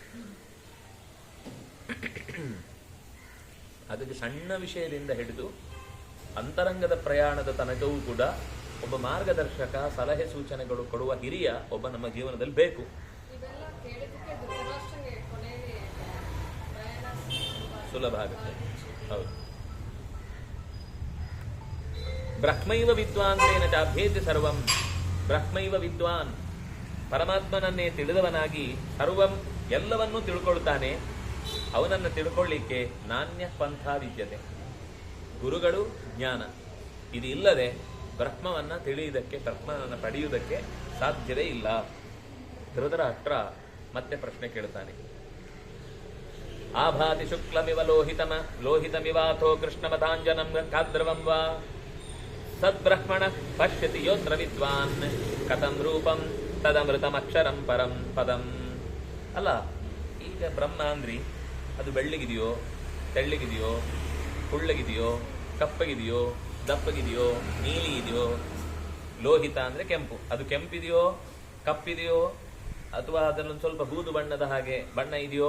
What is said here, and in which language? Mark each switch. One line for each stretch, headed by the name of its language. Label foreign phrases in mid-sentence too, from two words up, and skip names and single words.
Kannada: ಅದಕ್ಕೆ ಸಣ್ಣ ವಿಷಯದಿಂದ ಹಿಡಿದು ಅಂತರಂಗದ ಪ್ರಯಾಣದ ತನಕವೂ ಕೂಡ ಒಬ್ಬ ಮಾರ್ಗದರ್ಶಕ, ಸಲಹೆ ಸೂಚನೆಗಳು ಕೊಡುವ ಹಿರಿಯ ಒಬ್ಬ ನಮ್ಮ ಜೀವನದಲ್ಲಿ ಬೇಕು. ಸುಲಭ ಆಗುತ್ತೆ. ಹೌದು.
Sanskrit: ಬ್ರಹ್ಮೈವ ವಿದ್ವಾಂಸೇನ ಚಾಭ್ಯೇತಿ ಸರ್ವಂ. ಬ್ರಹ್ಮೈವ ವಿದ್ವಾನ್,
Kannada: ಪರಮಾತ್ಮನನ್ನೇ ತಿಳಿದವನಾಗಿ ಸರ್ವಂ ಎಲ್ಲವನ್ನೂ ತಿಳ್ಕೊಳ್ತಾನೆ. ಅವನನ್ನು ತಿಳ್ಕೊಳ್ಳಿಕ್ಕೆ
Sanskrit: ನಾಣ್ಯ ಪಂಥ ವಿದ್ಯತೆ,
Kannada: ಗುರುಗಳು, ಜ್ಞಾನ. ಇದು ಇಲ್ಲದೆ ಬ್ರಹ್ಮವನ್ನ ತಿಳಿಯುವುದಕ್ಕೆ, ಬ್ರಹ್ಮನನ್ನು ಪಡೆಯುವುದಕ್ಕೆ ಸಾಧ್ಯವೇ ಇಲ್ಲ. ಧೃತರಾಷ್ಟ್ರ ಮತ್ತೆ ಪ್ರಶ್ನೆ ಕೇಳ್ತಾನೆ.
Sanskrit: ಆಭಾತಿ ಶುಕ್ಲಮಿವ ಲೋಹಿತಮಿವಾಥೋ ಕೃಷ್ಣಮತಾಂಜನಂ ಕಾದ್ರವಂ ವಾ ಸದ್ಬ್ರಹ್ಮಣ ಪಶ್ಯತಿ ಯೋತ್ರ ವಿದ್ವಾನ್ ಕಥಂ ರೂಪಂ ತದಮೃತಮಕ್ಷರಂ ಪರಂ ಪದಂ.
Kannada: ಅಲ್ಲ, ಈಗ ಬ್ರಹ್ಮ ಅಂದ್ರಿ ಅದು ಬೆಳ್ಳಿಗಿದೆಯೋ, ತೆಳ್ಳಿಗಿದೆಯೋ, ಕುಳ್ಳಗಿದೆಯೋ, ಕಪ್ಪಗಿದೆಯೋ, ದಪ್ಪಗಿದೆಯೋ, ನೀಲಿ ಇದೆಯೋ? ಲೋಹಿತ ಅಂದ್ರೆ ಕೆಂಪು, ಅದು ಕೆಂಪಿದೆಯೋ, ಕಪ್ಪಿದೆಯೋ, ಅಥವಾ ಅದರಲ್ಲೊಂದು ಸ್ವಲ್ಪ ಬೂದು ಬಣ್ಣದ ಹಾಗೆ ಬಣ್ಣ ಇದೆಯೋ?